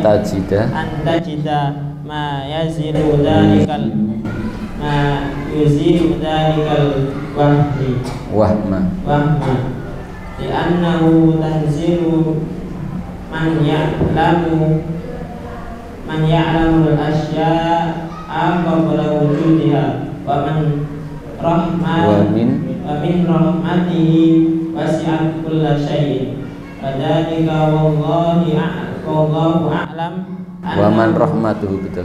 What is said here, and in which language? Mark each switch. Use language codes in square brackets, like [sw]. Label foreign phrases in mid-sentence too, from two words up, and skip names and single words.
[ar] يزيل ذلك الوهم لأنه تنزيل من يعلم الأشياء قبل وجودها ومن رحمته وسعت كل شيء وذلك والله أعلم ومن رحمته betul